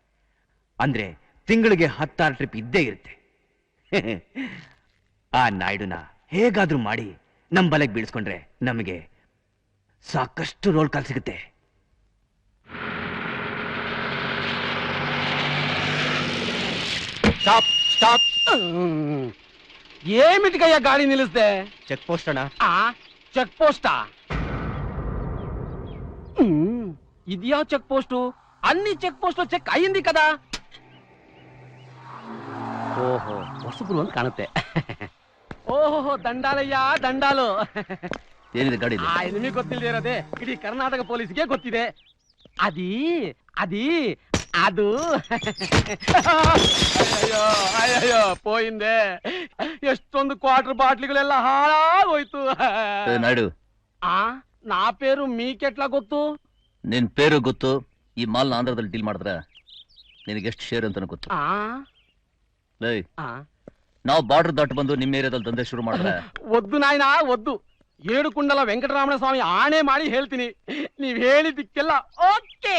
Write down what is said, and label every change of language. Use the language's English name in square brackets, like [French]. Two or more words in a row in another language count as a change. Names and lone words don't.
[Kannada] ಅಂದ್ರೆ ತಿಂಗಳಿಗೆ 16 ಟ್ರಿಪ್ ಇದ್ದೇ ಇರುತ್ತೆ. ಆ ನಾಯ್ಡುನ ಹೇಗಾದ್ರೂ ಮಾಡಿ ನಮ್ ಬಲೆಗೆ ಬೀಳ್ಸ್ಕೊಂಡ್ರೆ ನಮಗೆ ಸಾಕಷ್ಟು ರೋಲ್ ಕಾಲ್ ಸಿಗುತ್ತೆ. [English] stop stop. [Telugu] ఏమిటికయ్యా గాడి నిలిస్తే? [English] check post [Kannada] ಅಣ್ಣ. [Telugu] చెక్ పోస్టా? ఇదియా చెక్ పోస్టు? అన్ని చెక్ పోస్టులో చెక్ అయ్యింది కదా. ఓహో, [Kannada] ಹೊಸಬ್ರು ಅಂತ ಕಾಣುತ್ತೆ. [Telugu] ఓహో, దండాలయ్య దండాలు. [Kannada] ಏನಿದೆ ಗಾಡಿ? ನಿಮಗೆ ಗೊತ್ತಿಲ್ಲದೆ ಇರೋದೆ ಇಡೀ ಕರ್ನಾಟಕ ಪೊಲೀಸ್ಗೆ ಗೊತ್ತಿದೆ. [Telugu] అదు అయ్యో అయ్యో పోయిందే. [Kannada] ಎಷ್ಟೊಂದು ಕ್ವಾರ್ಟರ್ ಬಾಟ್ಲಿಗಳೆಲ್ಲ ಹಾಳಾಗೋಯ್ತು. ನಾಯ್ಡು, [Telugu] నా పేరు మీకెట్లా ಗೊತ್ತು? [Kannada] ನಿನ್ ಪೇರು ಗೊತ್ತು. ಈ ಮಾಲ್ನ ಆಂಧ್ರದಲ್ಲಿ ಡೀಲ್ ಮಾಡಿದ್ರೆ ನಿನಗೆ ಎಷ್ಟು ಶೇರ್ ಅಂತ ಗೊತ್ತು. ನಾವು ಬಾರ್ಡರ್ ದಾಟ್ ಬಂದು ನಿಮ್ಮ ಏರಿಯಾದಲ್ಲಿ ದಂಧೆ ಶುರು ಮಾಡಿದ್ರೆ ಒದ್ದು ನಾಯ್ನ ಒದ್ದು ಏಡುಕುಂಡಲ ವೆಂಕಟರಮಣ ಸ್ವಾಮಿ ಆಣೆ ಮಾಡಿ ಹೇಳ್ತೀನಿ, ನೀವ್ ಹೇಳಿದ್ದಕ್ಕೆಲ್ಲ ಓಕೆ.